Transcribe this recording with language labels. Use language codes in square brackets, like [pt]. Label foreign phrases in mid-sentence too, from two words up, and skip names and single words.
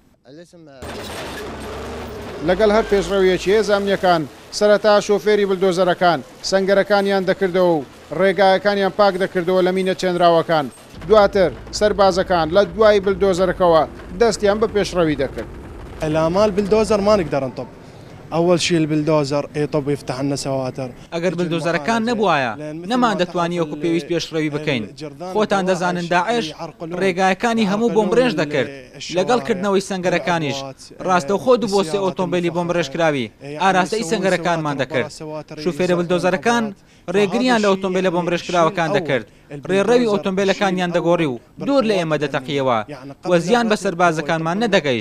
[ckb] لەگەڵ هەر پێشڕەویەکی هێزە ئەمنیەکان سەرەتا شۆفێری بلدۆزەرەکان سەنگەرەکانیان دەکردەوە و ڕێگایەکانیان پاک دەکردەوە لە مینە چێنراوەکان. دواتر سەربازەکان لە دوای بلدۆزەرەکەوە دەستیان بە پێشڕەوی دەکرد. [ar] الآمال بلدوزر ما نقدر نطب. أول شيء البلدوزر يطب يفتح لنا سواتر. [ckb] ئەگەر بلدۆزەرەکان نەبووایە نەمان دەتوانی وەکو پێویست پێشڕەوی بکەین. خۆتان دەزانن داعش ڕێگایەکانی هەموو بۆم ڕێژ دەکرد، لەگەڵ کردنەوەی سەنگەرەکانیش ڕاستەوخۆ دوو بۆ سێ ئۆتۆمبیلی بۆم ڕێژکراوی ئاراستەی سەنگەرەکانمان دەکرد. شوفێرە بلدۆزەرەکان ڕێگریان لە ئۆتۆمبیلە بۆم ڕێژکراوەکان دەکرد، ڕێڕەوی ئۆتۆمبیلەکانیان دەگۆڕی و دوور لە ئێمە دەتەقیەوە، وەزیان بە سەربازەکانمان نەدەگەیشت.